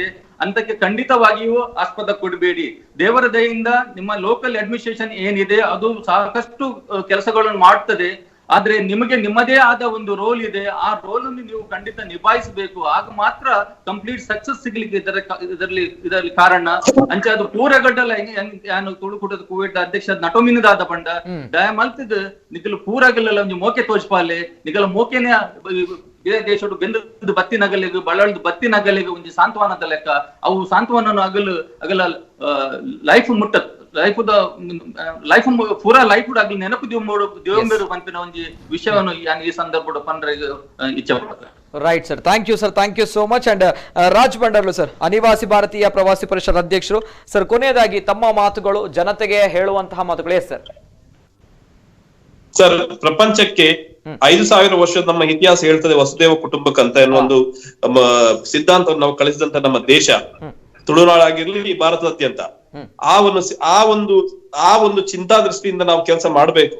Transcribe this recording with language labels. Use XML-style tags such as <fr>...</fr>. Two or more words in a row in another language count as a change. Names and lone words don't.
<kn>ಅಂತಕ್ಕೆ ಖಂಡಿತವಾಗಿಯೂ ಆಸ್ಪದ ಕೊಡಬೇಡಿ. ದೇವರ ದಯೆಯಿಂದ ನಿಮ್ಮ</kn> <en>local administration</en> <kn>ಏನಿದೆ ಅದು ಸಾಕಷ್ಟು ಕೆಲಸಗಳನ್ನು ಮಾಡ್ತದೆ. ಆದ್ರೆ ನಿಮಗೆ ನಿಮ್ಮದೇ ಆದ ಒಂದು ರೋಲ್ ಇದೆ, ಆ ರೋಲ್ ಅನ್ನು ನೀವು ಖಂಡಿತ ನಿಭಾಯಿಸಬೇಕು. ಆಗ ಮಾತ್ರ</kn> <en>complete success</en> <kn>ಸಿಗ್ಲಿಕ್ಕೆ ಇದರಲ್ಲಿ ಕಾರಣ.</kn> <tcy>ಅಂಚೆ ಅದು ಪೂರಗಡ್ಡಲ ಏನು ತುಳುಕೂಟದ ಕುವೈಟ್ ಅಧ್ಯಕ್ಷ ನಟೋಮಿನದಾದ ಪಂಡ ದಯ ಮಲ್ತಿದ್ ನಿಖಲು ಪೂರಗಲ್ಲ ಒಂದು ಮೋಕೆ ತೋಜ್ಪಾಲೆ ನಿಖಲ ಮೋಕೆನೆ ಬೇರೆ ದೇಶಡು ಬೆಂದು ಬತ್ತಿನಗಲಿಗೆ ಬಳಲ್ದು ಬತ್ತಿನಗಲಿಗೆ ಒಂದು ಸಾಂತ್ವನದ ಲೆಕ್ಕ. ಅವು ಸಾಂತ್ವನ ಅಗಲ ಲೈಫ್ ಮುಟ್ಟತ್, ಲೈಫ್ ಪೂರಾ ಲೈಫ್ ಆಗಲಿ ನೆನಪು ದೇವಂಬೇರು ಪಂಪಿನ ಒಂದು ವಿಷಯವನ್ನು ಈ ಸಂದರ್ಭ ಪಂಡ್ರೆ ಇಚ್ಛೆ.</tcy> <en>right sir, thank you so much.</en> <kn>ಅಂಡ್ ರಾಜ್ ಭಂಡಾರ್ಲು ಸರ್, ಅನಿವಾಸಿ ಭಾರತೀಯ ಪ್ರವಾಸಿ ಪರಿಷತ್ ಅಧ್ಯಕ್ಷರು ಸರ್, ಕೊನೆಯದಾಗಿ ತಮ್ಮ ಮಾತುಗಳು, ಜನತೆಗೆ ಹೇಳುವಂತಹ ಮಾತುಗಳು.</kn> <en>yes sir.</en> <kn>ಸರ್, ಪ್ರಪಂಚಕ್ಕೆ 5,000 ವರ್ಷದ ನಮ್ಮ ಇತಿಹಾಸ ಹೇಳ್ತದೆ ವಸುದೇವ ಕುಟುಂಬಕ್ಕಂತ ಎನ್ನುವ ಒಂದು ಸಿದ್ಧಾಂತವನ್ನು ನಾವು ಕಳಿಸಿದಂತ ನಮ್ಮ ದೇಶ ತುಳುನಾಡಾಗಿರ್ಲಿ ಭಾರತದಾದ್ಯಂತ ಆ ಒಂದು ಚಿಂತಾ ದೃಷ್ಟಿಯಿಂದ ನಾವು ಕೆಲಸ ಮಾಡಬೇಕು.</kn>